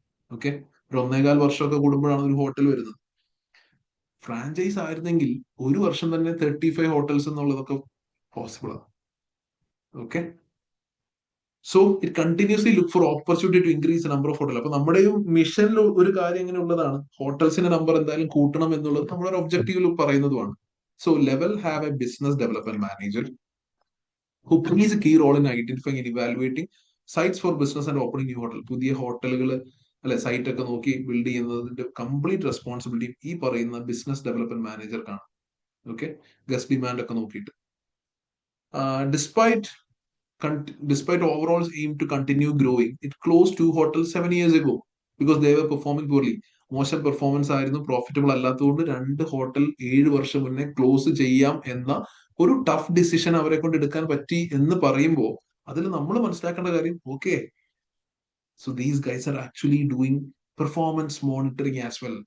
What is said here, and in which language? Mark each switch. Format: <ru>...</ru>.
<ml>Okay, ഒരു 1.25 വർഷമൊക്കെ കൂടുമ്പോഴാണ് ഒരു ഹോട്ടൽ വരുന്നത്. ഫ്രാഞ്ചൈസ് ആയിരുന്നെങ്കിൽ ഒരു വർഷം തന്നെ 35 ഹോട്ടൽസ് എന്നുള്ളതൊക്കെ പോസിബിൾ ആണ്. Okay,</ml> <en>So it continuously look for opportunity to increase number of hotel.</en> <ml>അപ്പൊ നമ്മുടെയും മിഷനിൽ ഒരു കാര്യം ഇങ്ങനെ ഉള്ളതാണ്, ഹോട്ടൽസിന്റെ നമ്പർ എന്തായാലും കൂട്ടണം എന്നുള്ളത് നമ്മുടെ ഒരു ഒബ്ജക്റ്റീവിൽ പറയുന്നതുമാണ്.</ml> <en>So level have a business development manager who plays a key role in identifying and evaluating sites for business and opening new hotel.</en> <ml>പുതിയ ഹോട്ടലുകൾ അല്ലെ സൈറ്റ് ഒക്കെ നോക്കി ബിൽഡ് ചെയ്യുന്നതിന്റെ കംപ്ലീറ്റ് റെസ്പോൺസിബിലിറ്റി ഈ പറയുന്ന business development മാനേജർക്കാണ്. Okay, guest demand ഒക്കെ നോക്കിയിട്ട്</ml> <en>Despite overall's aim to continue growing, it closed 2 hotels 7 years ago because they were performing poorly.</en> <ml>മോശം പെർഫോമൻസ് ആയിരുന്നു, പ്രോഫിറ്റബിൾ അല്ലാത്തതുകൊണ്ട് 2 ഹോട്ടൽ 7 വർഷം മുന്നേ ക്ലോസ് ചെയ്യാം എന്ന ഒരു ടഫ് ഡിസിഷൻ അവരെ കൊണ്ട് എടുക്കാൻ പറ്റി എന്ന് പറയുമ്പോൾ അതിൽ നമ്മൾ മനസ്സിലാക്കേണ്ട കാര്യം, okay,</ml> <en>So these guys are actually doing performance monitoring as well.</en>